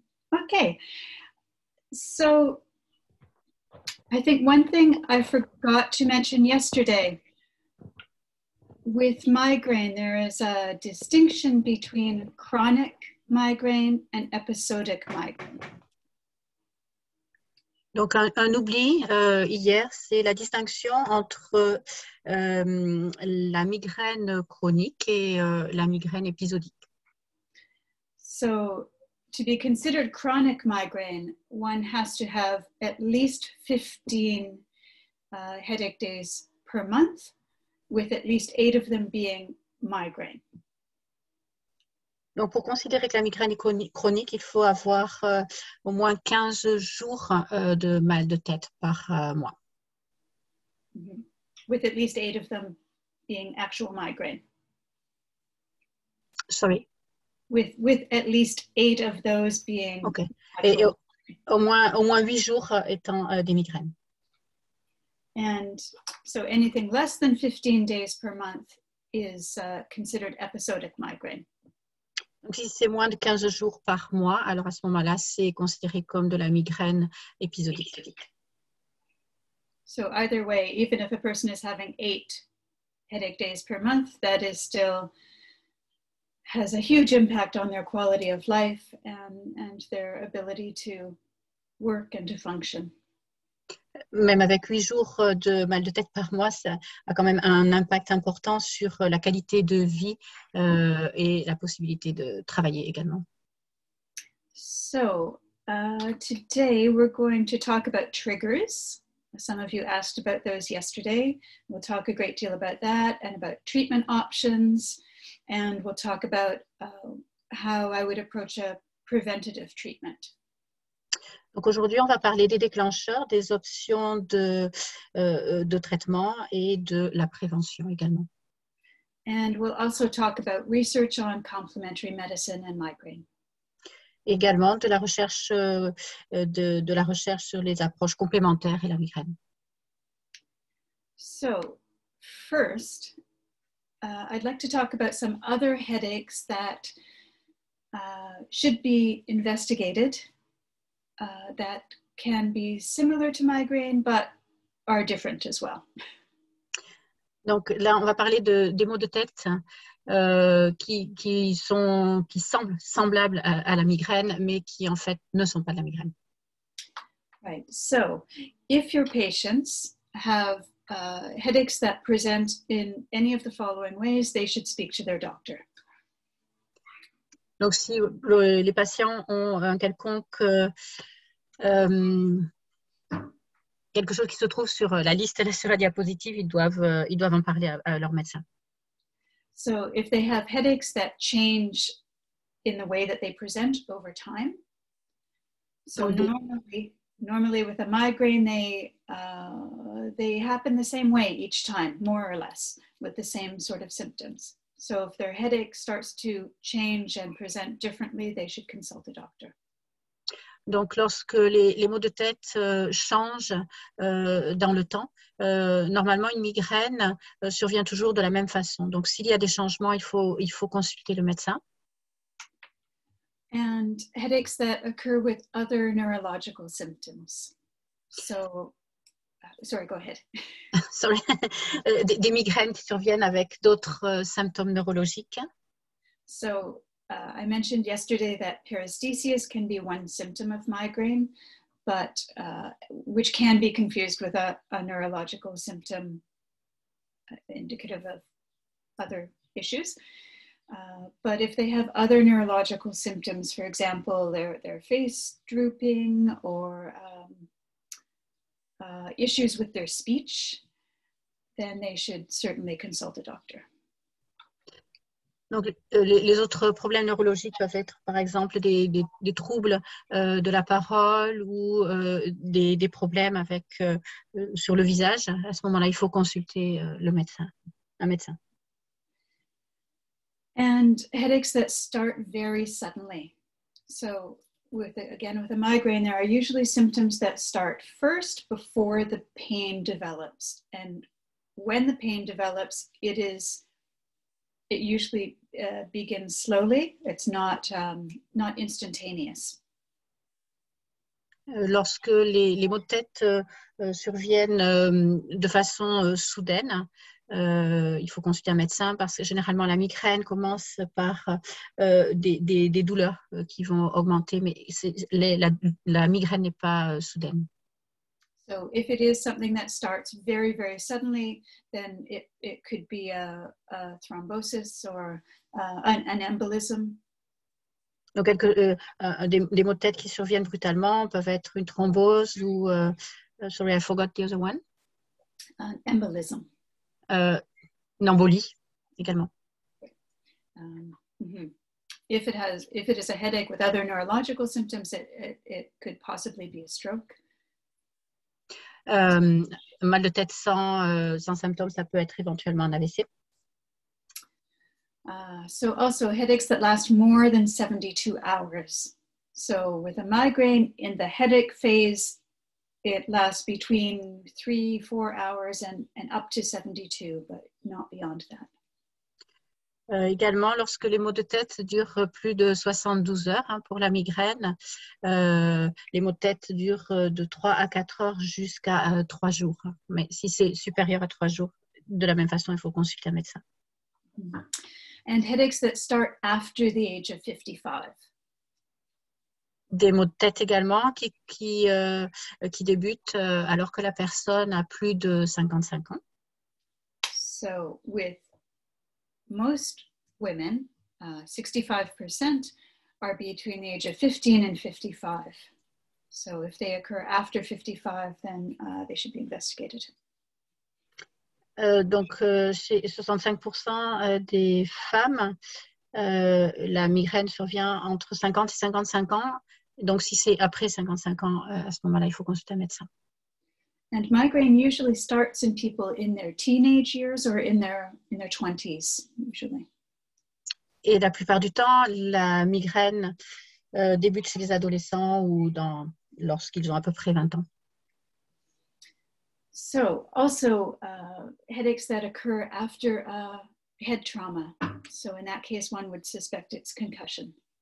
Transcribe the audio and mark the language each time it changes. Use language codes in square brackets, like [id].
[en] Okay, so I think one thing I forgot to mention yesterday, with migraine, there is a distinction between chronic migraine and episodic migraine. [fr] Donc, un oubli hier, c'est la distinction entre la migraine chronique et la migraine épisodique. [en] So, to be considered chronic migraine, one has to have at least 15 headache days per month, with at least 8 of them being migraine. [fr] Donc, pour considérer que la migraine est chronique, il faut avoir au moins 15 jours de mal de tête par mois. Mm-hmm. [en] With at least 8 of them being actual migraine. Sorry. With at least 8 of those being. Okay. [fr] Et au moins 8 jours étant des migraines. [en] And so anything less than 15 days per month is considered episodic migraine. [fr] Donc, si c'est moins de 15 jours par mois, alors à ce moment-là, c'est considéré comme de la migraine épisodique. [en] So either way, even if a person is having 8 headache days per month, that is still has a huge impact on their quality of life and their ability to work and to function. [fr] Même avec 8 jours de mal de tête par mois, ça a quand même un impact important sur la qualité de vie et la possibilité de travailler également. [en] So, today we're going to talk about triggers. Some of you asked about those yesterday. We'll talk a great deal about that and about treatment options. And we'll talk about how I would approach a preventative treatment. [fr] Donc aujourd'hui, on va parler des déclencheurs, des options de traitement et de la prévention également. [en] And we'll also talk about research on complementary medicine and migraine. [fr] Également de la recherche, de la recherche sur les approches complémentaires et la migraine. [en] So, first, I'd like to talk about some other headaches that should be investigated that can be similar to migraine but are different as well. [fr] Donc là, on va parler des maux de tête qui semblent semblables à la migraine, mais qui en fait ne sont pas de la migraine. [en] Right. So, if your patients have headaches that present in any of the following ways, they should speak to their doctor. [fr] Donc, si les patients ont un quelconque quelque chose qui se trouve sur la liste sur la diapositive, ils doivent en parler à leur médecin. [en] So, if they have headaches that change in the way that they present over time, so normally with a migraine, they happen the same way each time, more or less, with the same sort of symptoms. So if their headache starts to change and present differently, they should consult a doctor. [fr] Donc, lorsque les maux de tête changent dans le temps, normalement, une migraine survient toujours de la même façon. Donc, s'il y a des changements, il faut consulter le médecin. [en] And headaches that occur with other neurological symptoms. So, sorry, go ahead. Sorry. [fr] Des migraines qui surviennent avec d'autres symptômes neurologiques. [en] So, I mentioned yesterday that paresthesias can be one symptom of migraine, but which can be confused with a neurological symptom indicative of other issues. But if they have other neurological symptoms, for example, their face drooping or issues with their speech, then they should certainly consult a doctor. [fr] Donc, les autres problèmes neurologiques peuvent être, par exemple, des troubles de la parole ou des problèmes avec, sur le visage. À ce moment-là, il faut consulter un médecin. [en] And headaches that start very suddenly. So with a migraine, there are usually symptoms that start first before the pain develops. And when the pain develops, it usually begins slowly. It's not instantaneous. [fr] Lorsque les maux de tête surviennent de façon soudaine, il faut consulter un médecin parce que généralement la migraine commence par des douleurs qui vont augmenter, mais la migraine n'est pas soudaine. [en] So if it is something that starts very, very suddenly, then it could be a thrombosis or an embolism. [fr] Donc, des maux de tête qui surviennent brutalement peuvent être une thrombose ou, [en] sorry, I forgot the other one. An embolism. [fr] Une embolie également. Mm-hmm. [en] If it is a headache with other neurological symptoms, it could possibly be a stroke. [fr] Mal de tête sans symptômes, ça peut être éventuellement un AVC. [en] So also headaches that last more than 72 hours. So with a migraine in the headache phase, it lasts between 3-4 hours and up to 72, but not beyond that. [fr] Également, lorsque les maux de tête durent plus de 72 heures pour la migraine, les maux de tête durent de 3 à 4 heures jusqu'à 3 jours. Mais si c'est supérieur à 3 jours, de la même façon, il faut consulter un médecin. [en] And headaches that start after the age of 55. [fr] Des maux de tête également qui débutent alors que la personne a plus de 55 ans. [en] So with most women, 65% are between the age of 15 and 55. So if they occur after 55, then they should be investigated. [fr] Donc, chez 65% des femmes, la migraine survient entre 50 et 55 ans. Donc, si c'est après 55 ans, à ce moment-là, il faut consulter un médecin. [en] And migraine usually starts in people in their teenage years or in their 20s, usually. [fr] Et la plupart du temps, la migraine débute chez les adolescents ou lorsqu'ils ont à peu près 20 ans. [en] So also headaches that occur after head trauma. So in that case, one would suspect it's concussion.